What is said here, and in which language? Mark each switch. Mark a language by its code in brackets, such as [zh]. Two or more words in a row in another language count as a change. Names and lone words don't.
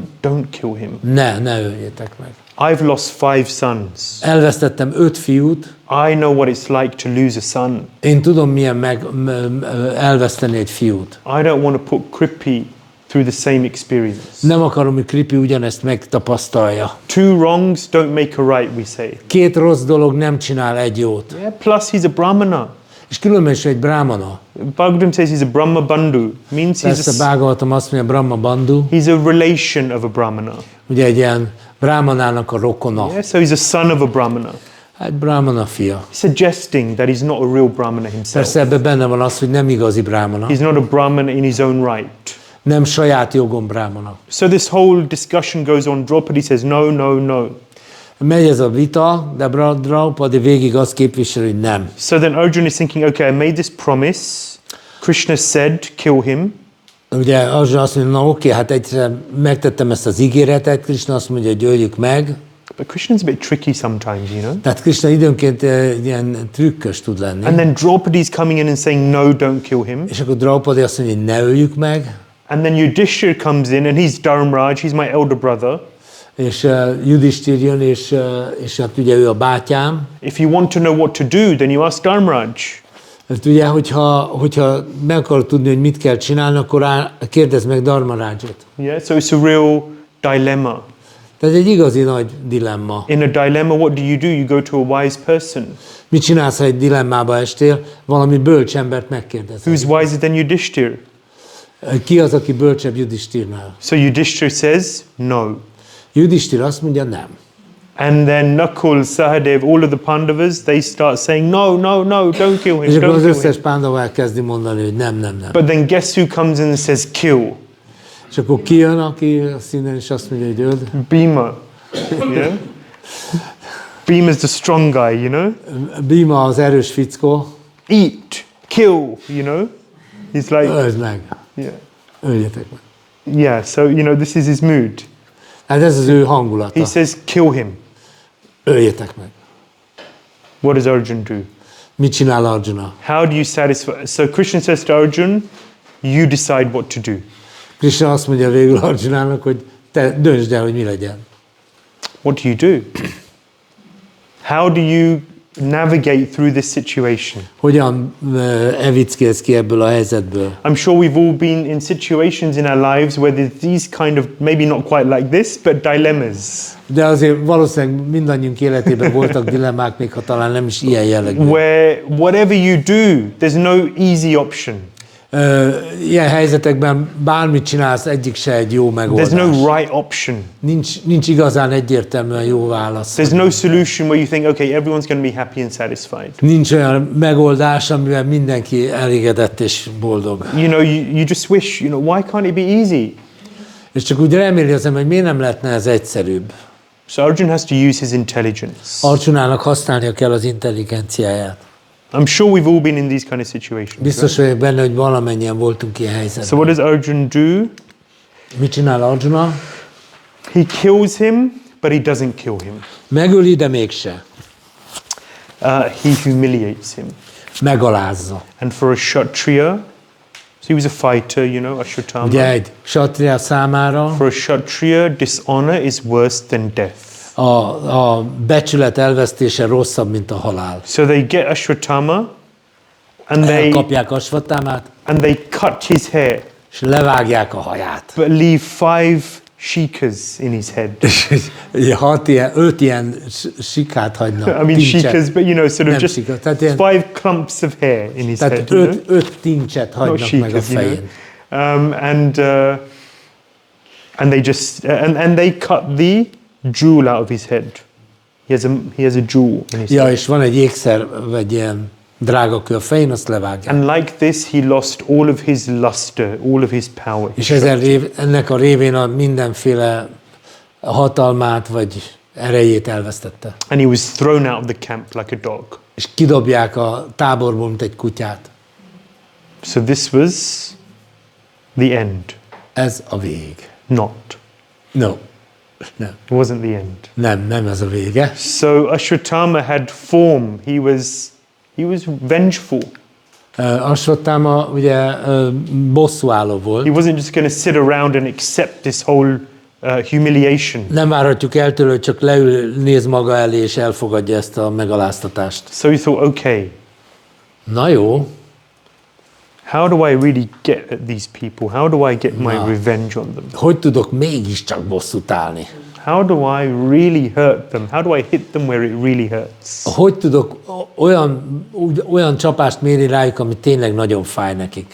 [en] Don't kill him. [hu] Ne öljétek meg. [en] I've lost 5 sons. [hu] Elvesztettem 5 fiút. [en] I know what it's like to lose a son. [hu] Én tudom, milyen elveszteni egy fiút. [en] I don't want to put Kripi through the same experience. [hu] Nem akarom, hogy Kripi ugyanezt megtapasztalja. [en] 2 wrongs don't make a right, we say. [hu] 2 rossz dolog nem csinál egy jót. [en] Yeah, plus he's a brahmana. [hu] És különben is egy brahmana. [en] Bhagavatam says he's a Brahma Bandhu. Means [hu] Persze Bhagavatam azt mondja, Brahma Bandhu. [en] He's a relation of a Brahmana. [hu] Ugye egy ilyen brahmanának a rokona. [en] Yeah, so he's a son of a Brahmana. [hu] Hát brahmana fia. [en] Suggesting that he's not a real Brahmana himself. [hu] Persze ebben benne van az, hogy nem igazi brahmana. [en] He's not a Brahmana in his own right. [hu] Nem saját jogon brahmana. [en] So this whole discussion goes on. Draupadi says no, no, no. [hu] Megy ez a vita, de Draupadi végig azt képvisel, hogy nem. [en] So then Arjuna is thinking, okay, I made this promise. Krishna said, kill him. [hu] Ugye Arjuna azt mondja, na oké, hát egyszer megtettem ezt az ígéretet, Krishna azt mondja, hogy öljük meg. [en] But Krishna's a bit tricky sometimes, you know. [hu] Tehát Krishna időnként ilyen trükkös tud lenni. [en] And then Draupadi's coming in and saying, no, don't kill him. [hu] És akkor Draupadi azt mondja, hogy ne öljük meg. [en] And then Yudhishthira comes in and he's Dharmaraj, he's my elder brother. [hu] És Yudhishthira jön, és hát ugye ő a bátyám. [en] If you want to know what to do, then you ask Dharmaraj. [hu] Hát ugye, hogyha meg akarod tudni, hogy mit kell csinálni, akkor kérdezd meg Dharmarajot. [en] Yeah, so it's a real dilemma. [hu] Tehát egy igazi nagy dilemma. [en] In a dilemma, what do? You go to a wise person. [hu] Mit csinálsz, ha egy dilemmába estél? Valami bölcs embert megkérdezel. [en] Who's wiser than Yudhishthira? [hu] Ki az, aki bölcsebb Yudhishthirnál? [en] So Yudhishthira says no. [hu] Yudhishthira azt mondja nem. [en] And then Nakul, Sahadev, all of the Pandavas, they start saying no, no, no, don't kill him, [hu] És akkor [en] don't [hu] az [en] kill [hu] összes [en] him. [hu] pándava elkezdi mondani, hogy nem. [en] But then guess who comes in and says kill? [hu] És akkor ki jön, aki színen is azt mondja, hogy öld? [en] Bhima. Yeah? Bhima's the strong guy, you know? [hu] Bhima az erős fickó. [en] Eat, kill, you know? He's like, [hu] Öld meg. [en] yeah. [hu] Öljetek meg. [en] Yeah, so, you know, this is his mood. [hu] Hát ez az ő hangulata. [en] He says, kill him. [hu] Öljetek meg. [en] What does Arjuna do? [hu] Mit csinál Arjuna? [en] How do you satisfy? So Krishna says to Arjuna, you decide what to do. [hu] Krishna azt mondja végül Arjunának, hogy te döntsd el, hogy mi legyen. [en] What do you do? How do you navigate through this situation? [hu] Hogyan evickélsz ki ebből a helyzetből? [en] I'm sure we've all been in situations in our lives where there's these kind of, maybe not quite like this, but dilemmas. [hu] De azért valószínűleg mindannyiunk életében voltak dilemmák, még ha talán nem is ilyen jellegű. [en] Where whatever you do, there's no easy option. [hu] Ilyen helyzetekben bármit csinálsz, egyik se egy jó megoldás. [en] There's no right option. [hu] Nincs igazán egyértelműen jó válasz. [en] There's no solution where you think, okay, everyone's going to be happy and satisfied. [hu] Nincs olyan megoldás, amivel mindenki elégedett és boldog. [en] You know, you just wish, you know, why can't it be easy? [hu] És csak úgy reméli az ember, hogy miért nem lehetne ez egyszerűbb. [en] So Arjuna has to use his intelligence. [hu] Arjunának használnia kell az intelligenciáját. [en] I'm sure we've all been in these kind of situations. [hu] Biztos vagyok benne, hogy valamennyien voltunk ilyen helyzetben. [en] So what does Arjuna do? [hu] Mit csinál Arjuna? [en] He kills him, but he doesn't kill him. [hu] Megöli, de mégse. [en] He humiliates him. [hu] Megalázza. [en] And for a Kshatriya, so he was a fighter, you know, Ashwatthama. [hu] Ugye egy Kshatriya számára [en] For a Kshatriya, dishonor is worse than death. [hu] a becsület elvesztése rosszabb, mint a halál. [en] So they get Ashwatthama and [hu] Elkapják Asvattámát, [en] they cut his hair, [hu] és levágják a haját. [en] but leave 5 shikas in his head. [hu] 5 ilyen sikát hagynak. [en] I mean [hu] tincset. [en] shikas, but you know, sort of [hu] Nem [en] just [hu] sikas, tehát ilyen- [en] 5 clumps of hair in his [hu] Tehát [en] head. You know? [hu] 5 tincset hagynak meg a [en] shikas, you know. [hu] fején. [en] And they just and they cut the jewel out of his head. He has a jewel in his [hu] Ja, [en] head. [hu] és van egy ékszer, vagy ilyen drágakő a fején, azt levágják. [en] And like this, he lost all of his luster, all of his power. [hu] És ennek a révén a mindenféle hatalmát, vagy erejét elvesztette. [en] And he was thrown out of the camp like a dog. [hu] És kidobják a táborból, mint egy kutyát. [en] So this was the end. [hu] Ez a vég. [en] Not. [hu] No. Nem. [en] It wasn't the end. [hu] Nem ez a vége. [en] So Ashwatthama had form. He was vengeful. [hu] Asvattáma ugye bosszúálló volt. [en] He wasn't just going to sit around and accept this whole humiliation. [hu] Nem várhatjuk el tőle, hogy csak leül, néz maga elé és elfogadja ezt a megaláztatást. [en] So he thought, okay, [hu] Na jó, [en] how do I really get at these people? How do I get my revenge on them? [hu] hogy tudok mégiscsak bosszút állni? [en] How do I really hurt them? How do I hit them where it really hurts? [hu] Hogy tudok olyan csapást mérni rájuk, ami tényleg nagyon fáj nekik?